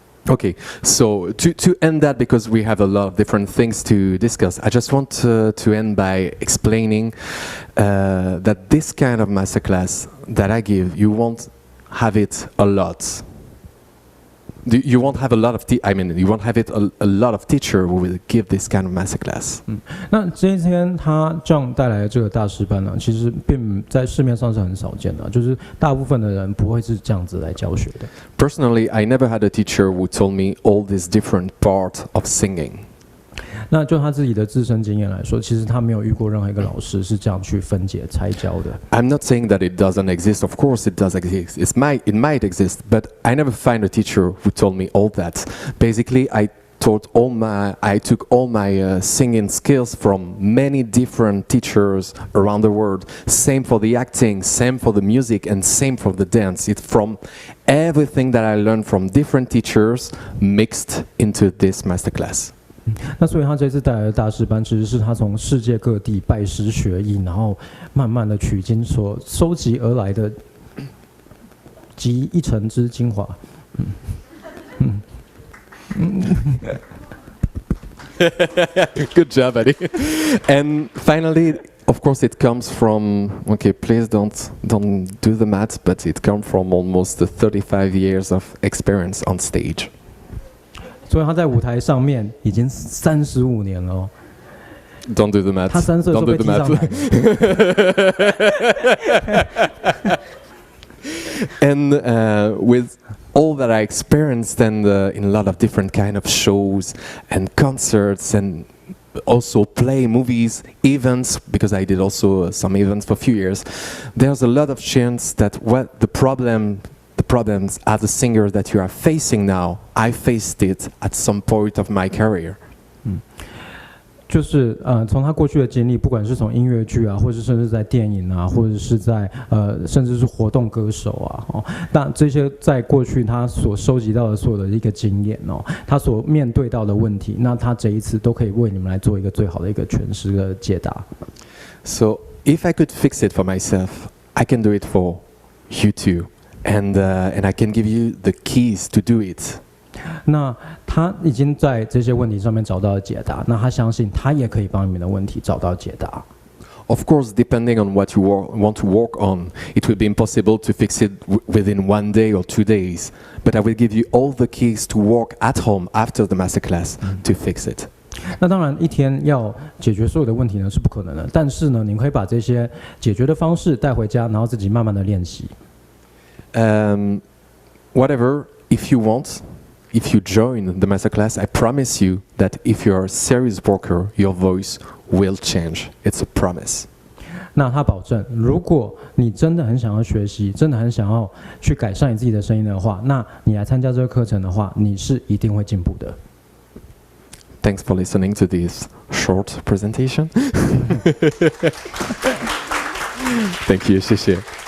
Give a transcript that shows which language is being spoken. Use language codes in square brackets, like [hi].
[en] Okay, so to end that, because we have a lot of different things to discuss, I just want to end by explaining that this kind of masterclass that I give, you won't have it a lot. You won't have a lot of you won't have it a lot of teacher who will give this kind of masterclass. [zh] 那这一天他John带来的这个大师班呢，其实并在市面上是很少见的，就是大部分的人不会是这样子来教学的。 [en] Personally, I never had a teacher who told me all these different parts of singing. [zh] 那就他自己的自身经验来说，其实他没有遇过任何一个老师是这样去分解拆教的。 [en] I'm not saying that it doesn't exist. Of course, it does exist. It might exist, but I never find a teacher who told me all that. Basically, I took all my singing skills from many different teachers around the world. Same for the acting, same for the music, and same for the dance. It's from everything that I learned from different teachers mixed into this masterclass. [zh] 那所以他这次带来的大师班，其实是他从世界各地拜师学艺，然后慢慢的取经所收集而来的集一成之精华。 [en] Good job, Eddie. And finally, of course, it comes from. Okay, please don't do the math, but it comes from almost 35 years of experience on stage. [zh] 所以他在舞台上面已经35年了哦。 [en] Don't do the math. [zh] 他3岁的时候被踢上台。 [en] And with all that I experienced and in a lot of different kind of shows and concerts and also play movies, events, because I did also some events for a few years, there's a lot of chance that what the problems as a singer that you are facing now, I faced it at some point of my career. [zh] 就是从他过去的经历，不管是从音乐剧啊，或者甚至在电影啊，或者是在甚至是活动歌手啊，哦，那这些在过去他所收集到的所有的一个经验哦，他所面对到的问题，那他这一次都可以为你们来做一个最好的一个诠释的解答。 [en] So if I could fix it for myself, I can do it for you too, and I can give you the keys to do it. [zh] 那他已经在这些问题上面找到了解答，那他相信他也可以帮你们的问题找到解答。 [en] Of course, depending on what you want to work on, it will be impossible to fix it within 1 day or 2 days. But I will give you all the keys to work at home after the masterclass to fix it. [zh] 那当然，一天要解决所有的问题呢是不可能的，但是呢，你可以把这些解决的方式带回家，然后自己慢慢的练习。 [en] Whatever, if you want. If you join the masterclass, I promise you that if you're a serious worker, your voice will change. It's a promise. [zh] 那他保证，如果你真的很想要学习，真的很想要去改善你自己的声音的话，那你来参加这个课程的话，你是一定会进步的。 [en] Thanks for listening to this short presentation. Thank you, [zh] 谢谢。